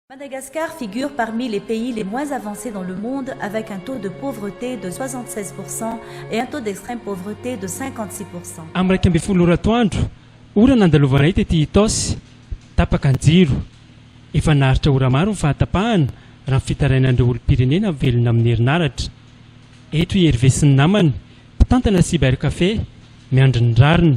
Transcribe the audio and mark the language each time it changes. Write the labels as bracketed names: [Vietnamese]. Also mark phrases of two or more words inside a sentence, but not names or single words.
[French] Madagascar figure parmi les pays les moins avancés dans le monde avec un taux de pauvreté de 76% et un taux d'extrême pauvreté de 56%. [Malagasy] Amin'ny raika ambin'ny folo oratoandro, ora nandalovanay tety Itaosy, tapaka ny jiro. Efa naharitra ora maro ny fahatapahana raha ny fitarainan'ireo olom-pirenena velona amin'ny herinaratra. Eto i Hervé sy ny namany, mpitantana Cyber Café, miandry ny rariny.